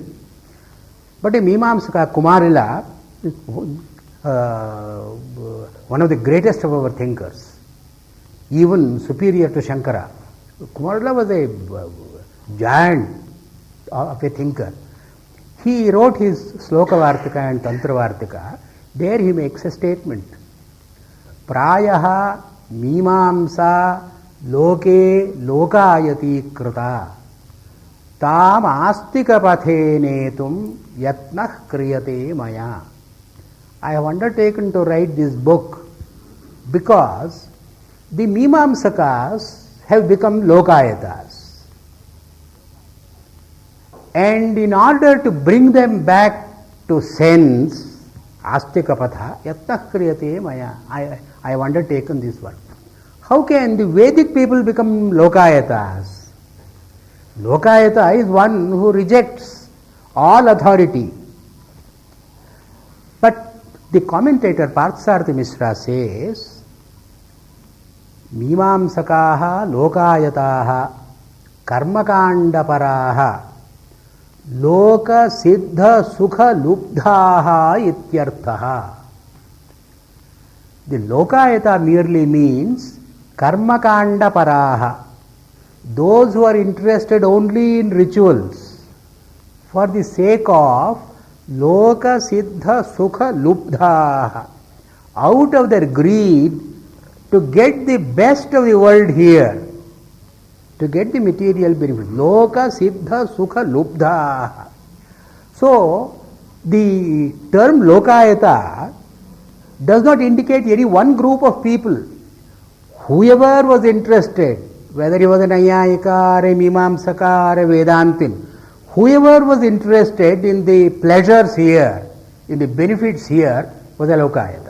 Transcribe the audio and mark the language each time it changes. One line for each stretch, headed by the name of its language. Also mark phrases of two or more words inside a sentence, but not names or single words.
English: But a Mimamsaka, Kumarila, is one of the greatest of our thinkers, even superior to Shankara. Kumarila was a giant of a thinker. He wrote his Slokavartika and Tantravartika. There he makes a statement.
Sanskrit: Prayaha Mimamsa loke lokayati krita tam astika pathe netum yatnah kriyate maya.
English: I have undertaken to write this book because the Mimamsakas have become lokayatas. And in order to bring them back to sense,
Sanskrit: astika patha, yatnah kriyate maya,
English: I have undertaken this work. How can the Vedic people become lokayatas? Lokayata is one who rejects all authority. But the commentator Parthsarthi Mishra says,
Sanskrit: Mimamsakaha lokayataha karmakandaparaha loka siddha sukha lubdhaha ityarthaha.
English: The lokayata merely means
Sanskrit: karmakanda paraha,
English: those who are interested only in rituals for the sake of
Sanskrit: loka siddha sukha lubdhaha,
English: out of their greed to get the best of the world here, to get the material benefit.
Sanskrit: Loka siddha sukha lubdhaha.
English: So the term lokayata does not indicate any one group of people. Whoever was interested, whether he was a Nyayika or a Mimamsaka or a Vedantin, whoever was interested in the pleasures here, in the benefits here, was a Lokayata.